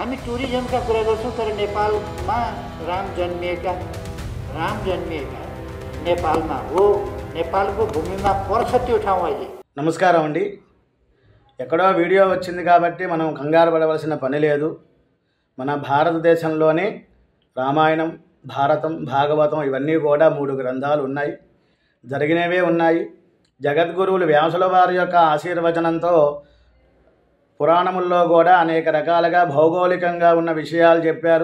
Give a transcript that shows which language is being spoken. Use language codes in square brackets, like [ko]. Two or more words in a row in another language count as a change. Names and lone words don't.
[ne] टुरिज्मका कुरा गर्छौँ तर नेपालमा राम जन्मिएका नेपालमा हो, नेपालको भूमिमा पर्छ त्यो ठाउँ अहिले। [te] నమస్కారం అండి. ఎక్కడో వీడియో వచ్చింది కాబట్టి మనం కంగారు పడవలసిన పని లేదు. మన భారతదేశంలోనే రామాయణం, భారతం, భాగవతం ఇవన్నీ కూడా 3 గ్రంథాలు ఉన్నాయి, జరిగినవే ఉన్నాయి. జగద్గురువులు వ్యాసుల వారి యొక్క ఆశీర్వచనంతో పురాణముల్లో కూడా అనేక రకాలుగా భౌగోళికంగా ఉన్న విషయాలు చెప్పారు.